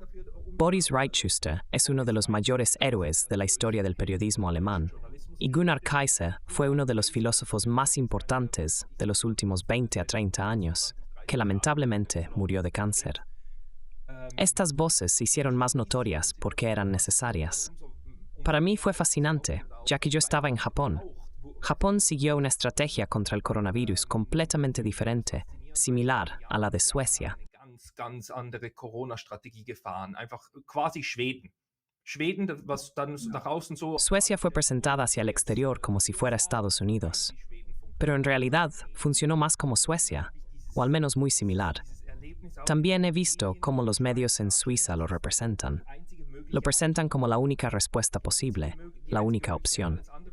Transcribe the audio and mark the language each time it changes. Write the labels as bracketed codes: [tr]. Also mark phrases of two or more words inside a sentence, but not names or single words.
[es] Boris Reitschuster es uno de los mayores héroes de la historia del periodismo alemán, y Gunnar Kaiser fue uno de los filósofos más importantes de los últimos 20 a 30 años, que lamentablemente murió de cáncer. Estas voces se hicieron más notorias porque eran necesarias. Para mí fue fascinante, ya que yo estaba en Japón. Japón siguió una estrategia contra el coronavirus completamente diferente, similar a la de Suecia. [de] ganz andere Corona-Strategie gefahren. Einfach quasi Schweden. Schweden, was dann nach außen so... [es] Suecia fue presentada hacia el exterior como si fuera Estados Unidos, pero en realidad funcionó más como Suecia, o al menos muy similar. También he visto cómo los medios en Suiza lo representan. Lo presentan como la única respuesta posible, la única opción.